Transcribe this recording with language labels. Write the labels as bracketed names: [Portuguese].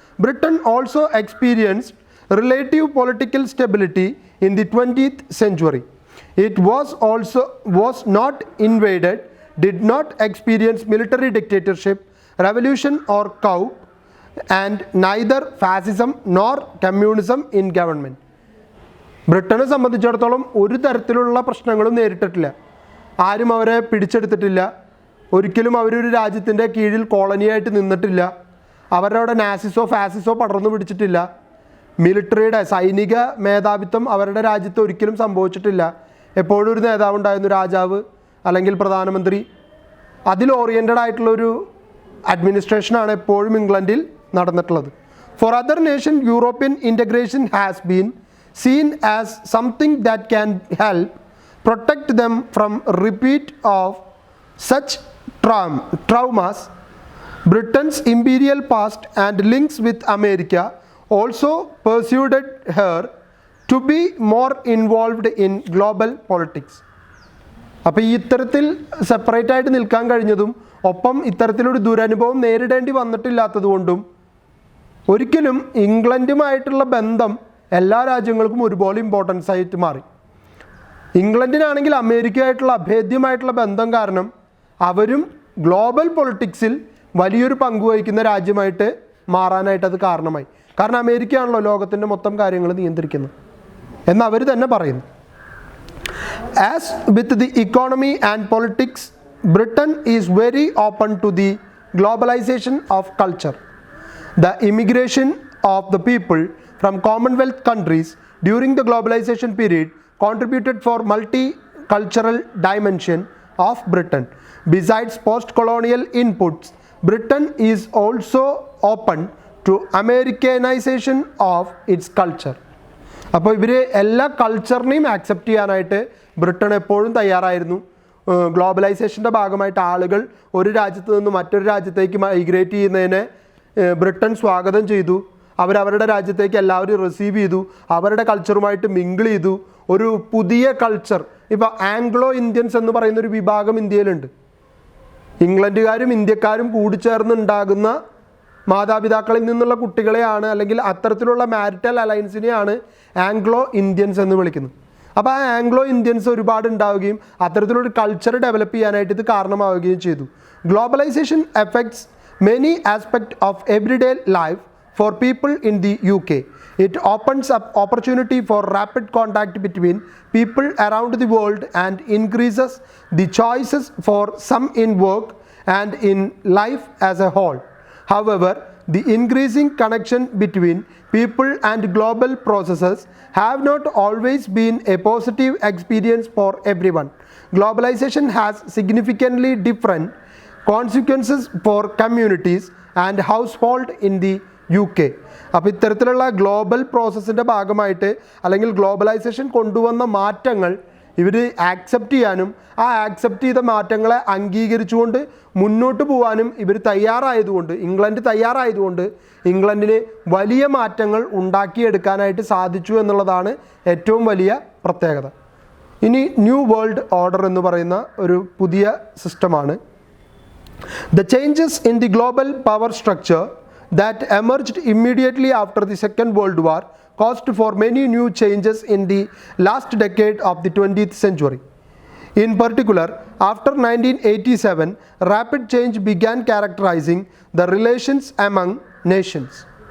[English] Britain also experienced relative political stability in the 20th century. It was not invaded, did not experience military dictatorship, revolution or coup, and neither fascism nor communism in government. [Malayalam] ബ്രിട്ടനെ സംബന്ധിച്ചിടത്തോളം ഒരു തരത്തിലുള്ള പ്രശ്നങ്ങളും നേരിട്ടിട്ടില്ല. ആരും അവരെ പിടിച്ചെടുത്തിട്ടില്ല. ഒരിക്കലും അവരൊരു രാജ്യത്തിൻ്റെ കീഴിൽ കോളനിയായിട്ട് നിന്നിട്ടില്ല. അവരവിടെ നാസിസോ ഫാസിസോ പടർന്നു പിടിച്ചിട്ടില്ല. മിലിറ്ററിയുടെ സൈനിക മേധാവിത്വം അവരുടെ രാജ്യത്ത് ഒരിക്കലും സംഭവിച്ചിട്ടില്ല. എപ്പോഴും ഒരു നേതാവ് ഉണ്ടായിരുന്നു, രാജാവ് അല്ലെങ്കിൽ പ്രധാനമന്ത്രി. അതിൽ ഓറിയൻറ്റഡ് ആയിട്ടുള്ളൊരു അഡ്മിനിസ്ട്രേഷനാണ് എപ്പോഴും ഇംഗ്ലണ്ടിൽ നടന്നിട്ടുള്ളത്. [English] For other nation European integration has been seen as something that can help protect them from repeat of such traumas. Britain's imperial past and links with America also persuaded her to be more involved in global politics. [Malayalam] അപ്പോൾ ഈ ഇത്തരത്തിൽ separate ആയിട്ട് നിൽക്കാൻ കഴിഞ്ഞതും ഒപ്പം ഇത്തരത്തിലൊരു ദുരനുഭവം നേരിടേണ്ടി വന്നിട്ടില്ലാത്തതുകൊണ്ടും ഒരിക്കലും ഇംഗ്ലണ്ടുമായിട്ടുള്ള ബന്ധം എല്ലാ രാജ്യങ്ങൾക്കും ഒരുപോലെ ഇമ്പോർട്ടൻസ് ആയിട്ട് മാറി. ഇംഗ്ലണ്ടിനാണെങ്കിൽ അമേരിക്കയായിട്ടുള്ള അഭേദ്യമായിട്ടുള്ള ബന്ധം കാരണം അവരും ഗ്ലോബൽ പൊളിറ്റിക്സിൽ വലിയൊരു പങ്കുവഹിക്കുന്ന രാജ്യമായിട്ട് മാറാനായിട്ട് അത് കാരണമായി. കാരണം അമേരിക്കയാണല്ലോ ലോകത്തിൻ്റെ മൊത്തം കാര്യങ്ങൾ നിയന്ത്രിക്കുന്നത് എന്ന് അവർ തന്നെ പറയുന്നു. [English] As with the economy and politics, Britain is very open to the globalisation of culture. The immigration of the people from Commonwealth countries during the globalization period contributed for multicultural dimension of Britain. Besides post-colonial inputs, Britain is also open to Americanization of its culture. [Malayalam] അപ്പോൾ ഇവർ എല്ലാ കൾച്ചറിനെയും accept ചെയ്യാനായിട്ട് Britain എപ്പോഴും തയ്യാറായിരുന്നു. ഗ്ലോബലൈസേഷൻ്റെ ഭാഗമായിട്ട് ആളുകൾ ഒരു രാജ്യത്ത് നിന്ന് മറ്റൊരു രാജ്യത്തേക്ക് മൈഗ്രേറ്റ് ചെയ്യുന്നതിനെ ബ്രിട്ടൻ സ്വാഗതം ചെയ്തു. അവരവരുടെ രാജ്യത്തേക്ക് എല്ലാവരും റിസീവ് ചെയ്തു. അവരുടെ കൾച്ചറുമായിട്ട് മിങ്കിൾ ചെയ്തു. ഒരു പുതിയ കൾച്ചർ, ഇപ്പോൾ ആംഗ്ലോ ഇന്ത്യൻസ് എന്ന് പറയുന്നൊരു വിഭാഗം ഇന്ത്യയിലുണ്ട്. ഇംഗ്ലണ്ടുകാരും ഇന്ത്യക്കാരും കൂടിച്ചേർന്നുണ്ടാകുന്ന മാതാപിതാക്കളിൽ നിന്നുള്ള കുട്ടികളെയാണ്, അല്ലെങ്കിൽ അത്തരത്തിലുള്ള മാരിറ്റൽ അലയൻസിനെയാണ് ആംഗ്ലോ ഇന്ത്യൻസ് എന്ന് വിളിക്കുന്നത്. അപ്പോൾ ആ ആംഗ്ലോ ഇന്ത്യൻസ് ഒരുപാട് ഉണ്ടാവുകയും അത്തരത്തിലൊരു കൾച്ചർ ഡെവലപ്പ് ചെയ്യാനായിട്ട് ഇത് കാരണമാവുകയും ചെയ്തു. [English] Globalisation effects many aspect of everyday life for people in the UK. It opens up opportunity for rapid contact between people around the world and increases the choices for some in work and in life as a whole. However, the increasing connection between people and global processes have not always been a positive experience for everyone. Globalization has significantly different consequences for communities and households in the UK. [Malayalam] അപ്പോൾ ഇത്തരത്തിലുള്ള global പ്രോസസ്സിൻ്റെ ഭാഗമായിട്ട് അല്ലെങ്കിൽ globalisation കൊണ്ടുവന്ന മാറ്റങ്ങൾ ഇവർ accept ചെയ്യാനും ആ accept ചെയ്ത മാറ്റങ്ങളെ അംഗീകരിച്ചുകൊണ്ട് മുന്നോട്ട് പോകാനും ഇവർ തയ്യാറായതുകൊണ്ട്, ഇംഗ്ലണ്ട് തയ്യാറായതുകൊണ്ട് ഇംഗ്ലണ്ടിന് വലിയ മാറ്റങ്ങൾ ഉണ്ടാക്കിയെടുക്കാനായിട്ട് സാധിച്ചു എന്നുള്ളതാണ് ഏറ്റവും വലിയ പ്രത്യേകത. ഇനി ന്യൂ വേൾഡ് ഓർഡർ എന്ന് പറയുന്ന ഒരു പുതിയ സിസ്റ്റമാണ്. [English] The changes in the global power structure that emerged immediately after the Second World War caused for many new changes in the last decade of the 20th century. In particular, after 1987, rapid change began characterizing the relations among nations.